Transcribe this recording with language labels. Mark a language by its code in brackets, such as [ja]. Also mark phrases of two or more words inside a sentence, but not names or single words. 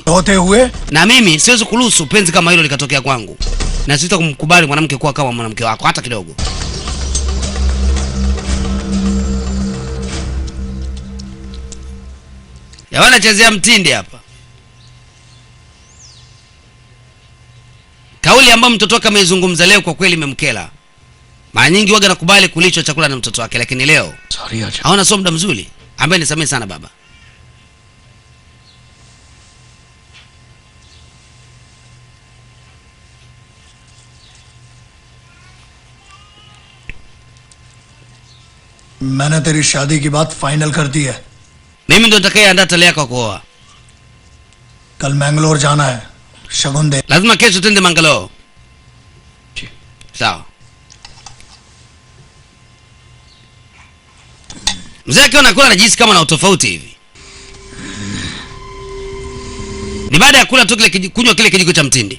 [hi] होते हुए [sw] Na mimi siwezi kuruhusu penzi kama hilo likatokea kwangu. Na sitakumkubali mwanamke kuwa kama mwanamke wako hata kidogo. Yawana chezea mtindi hapa. Kauli ambayo mtoto wake ameizungumza leo kwa kweli imemkela. Mara nyingi waga nakubali kulishwa chakula na mtoto wake, lakini leo [hi] सॉरी आज [sw] haona sio muda mzuri. Ambaye nisamehe sana baba. [hi] मैंने तेरी शादी की बात फाइनल कर दी है [sw] Mimi ndo nitakayeandaa tarehe yako kuoa. [hi] कल मैंगलोर जाना है शगुन दे [sw] Lazima kesho twende Mangalore. Sawa. Mzee akiwa anakula anajihisi kama na utofauti hivi. Ni baada ya kula tu kile kunywa kile kijiko cha mtindi.